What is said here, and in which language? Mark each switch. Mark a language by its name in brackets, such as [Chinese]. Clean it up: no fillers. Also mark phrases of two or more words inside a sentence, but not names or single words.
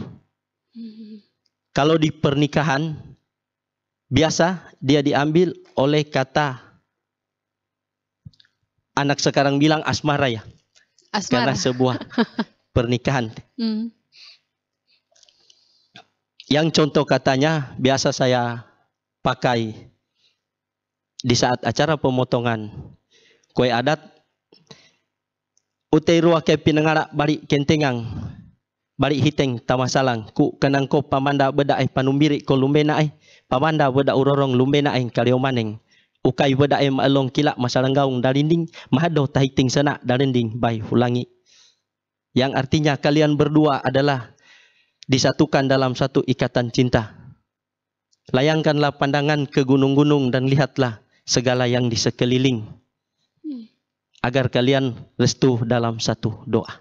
[Indonesian] Kalau di pernikahan, biasa dia diambil oleh kata anak sekarang bilang asmara ya. Asmara. Karena sebuah pernikahan. Yang contoh katanya biasa saya pakai di saat acara pemotongan kue adat. [Sangir] Utei ruah ke pinengara bari kentengang bari hiteng tamasalang ku kanang ko pamanda beda panumbiri ko lumbena pamanda beda urorong lumbena kaliomaneng ukai beda maalong kila masalanggaung dalinding mahado tahiting sana dalinding bay hulangi. [Indonesian] Yang artinya kalian berdua adalah disatukan dalam satu ikatan cinta. Layangkanlah pandangan ke gunung-gunung dan lihatlah segala yang di sekeliling. Agar kalian restu dalam satu doa.